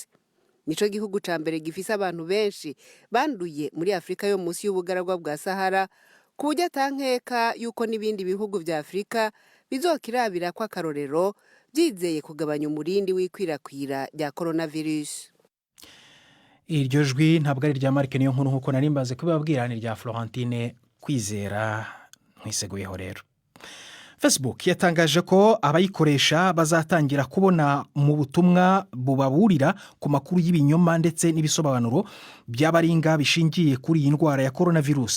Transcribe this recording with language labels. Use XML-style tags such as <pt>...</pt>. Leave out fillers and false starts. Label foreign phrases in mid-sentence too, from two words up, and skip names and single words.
<rn>Nico gihugu ca mbere gifise abantu benshi banduye muri Afrika yo munsi y'ubugaragwa bwa Sahara, kuburyo atankeka yuko n'ibindi bihugu vya Afrika bizokirabira kwa karorero byizeye kugabanya umurindi w'ikwirakwira rya coronavirus. Iryo jwi ntabwo ari rya Mark niyo nkuru nkuko narimbaze kubabwira, ni rya Florentine Kwizera nkwiseguyeho rero.</rn> <rw>Facebook yatangaje ko abayikoresha bazatangira kubona mu butumwa bubaburira ku makuru y'ibinyoma ndetse n'ibisobanuro by'abaringa bishingiye kuri iyi ndwara ya coronavirus.</rw>